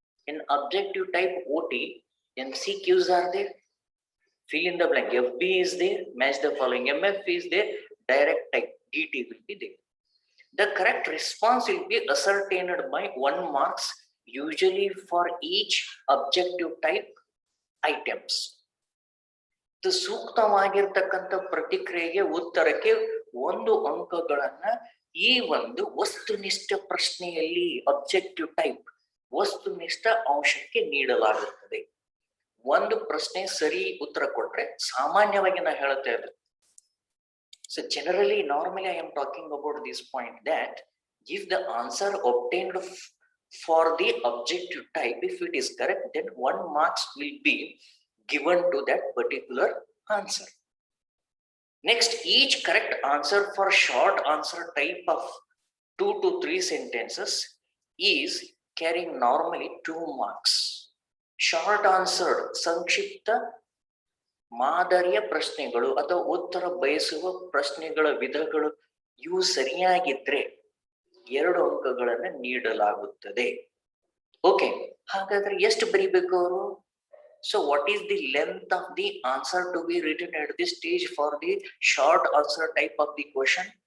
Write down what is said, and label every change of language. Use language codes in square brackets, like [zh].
[en] In objective type OT, MCQs are there, fill in the blank, FB is there, match the following, MF is there, direct type DT will be there. The correct response will be ascertained by 1 marks, usually for each objective type items. [kn] ಸೂಕ್ತವಾಗಿರ್ತಕ್ಕಂಥ ಪ್ರತಿಕ್ರಿಯೆಗೆ, ಉತ್ತರಕ್ಕೆ 1 ಅಂಕಗಳನ್ನ ಈ ಒಂದು ವಸ್ತುನಿಷ್ಠ ಪ್ರಶ್ನೆಯಲ್ಲಿ, objective type ವಸ್ತುನಿಷ್ಠ ಅಂಶಕ್ಕೆ ನೀಡಲಾಗುತ್ತದೆ. ಒಂದು ಪ್ರಶ್ನೆ ಸರಿ ಉತ್ತರ ಕೊಟ್ರೆ, ಸಾಮಾನ್ಯವಾಗಿ ನಾ ಹೇಳ್ತಾ ಇದ್ದೆ, [en] so generally normally I am talking about this point, that if the answer obtained for the objective type, if it is correct, then 1 marks will be given to that particular answer. Next, each correct answer for short answer type of 2 to 3 sentences is carrying normally 2 marks. [kn] Short answer, ಸಂಕ್ಷಿಪ್ತ ಮಾದರಿಯ ಪ್ರಶ್ನೆಗಳು ಅಥವಾ ಉತ್ತರ ಬಯಸುವ ಪ್ರಶ್ನೆಗಳ ವಿಧಗಳು ಇವು ಸರಿಯಾಗಿದ್ರೆ 2 ಅಂಕಗಳನ್ನ ನೀಡಲಾಗುತ್ತದೆ. ಓಕೆ, ಹಾಗಾದ್ರೆ ಎಷ್ಟು ಬರಿಬೇಕು ಅವರು? [en] So what is the length of the answer to be written at this stage for the short answer type of the question?